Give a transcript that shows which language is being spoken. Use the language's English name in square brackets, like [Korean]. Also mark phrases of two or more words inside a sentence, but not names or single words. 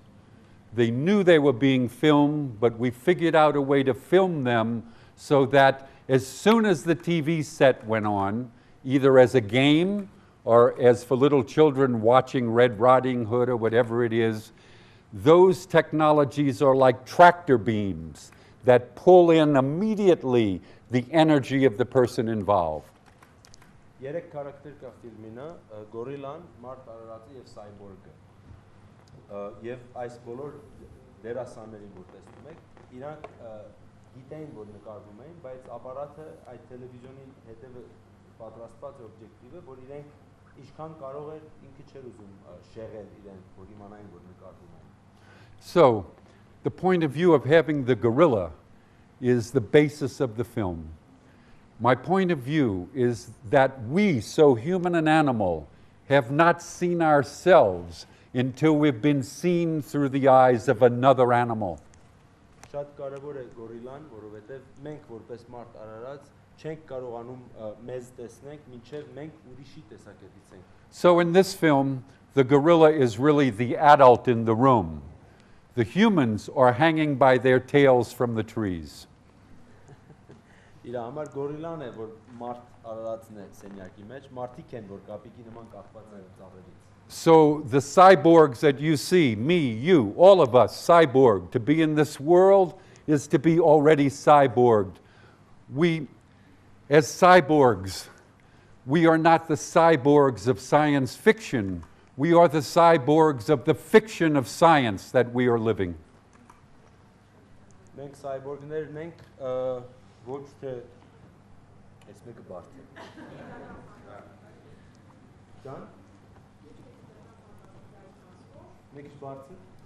[English] They knew they were being filmed, but we figured out a way to film them so that as soon as the TV set went on, either as a game or as for little children watching Red Riding Hood or whatever it is, those technologies are like tractor beams that pull in immediately the energy of the person involved. [Armenian] Երեք քարակտեր կա ֆիլմինը՝ գորիլան, մարդ արարածը եւ սայբորգը։ Եվ այս բոլոր դերասաններին, որ տեսնում եք, իրանք գիտեին, որ նկարվում էին, բայց ապարատը այդ տելևիզիոնի հետևը պատրաստված օբյեկտիվը, որ իրենք ինչքան կարող էր ինքը չէր ուզում շեղել իրենք, որ իմանային, որ նկարվում են։ [English] So, the point of view of having the gorilla is the basis of the film. My point of view is that we, so human and animal, have not seen ourselves until we've been seen through the eyes of another animal. [Armenian] Շատ կարևոր է գորիլան, որովհետև մենք որպես մարդ արարած չենք կարողանում մեզ տեսնենք, մինչև մենք ուրիշի տեսակետից ենք։ [English] So in this film, the gorilla is really the adult in the room. The humans are hanging by their tails from the trees. [Armenian] Իր համար գորիլան է, որ մարդ արարածն է սենյակի մեջ, մարդիկ են, որ կապիկի նման կապված են ծառերից։ [English] So the cyborgs that you see, me, you, all of us, cyborg, to be in this world is to be already cyborged. We, as cyborgs, we are not the cyborgs of science fiction. We are the cyborgs of the fiction of science that we are living. [Armenian] Մենք սայբորգներն ենք, ոչ թե այս մեկը բարդ է։ Ջան։ Մեկ քիչ բարձր։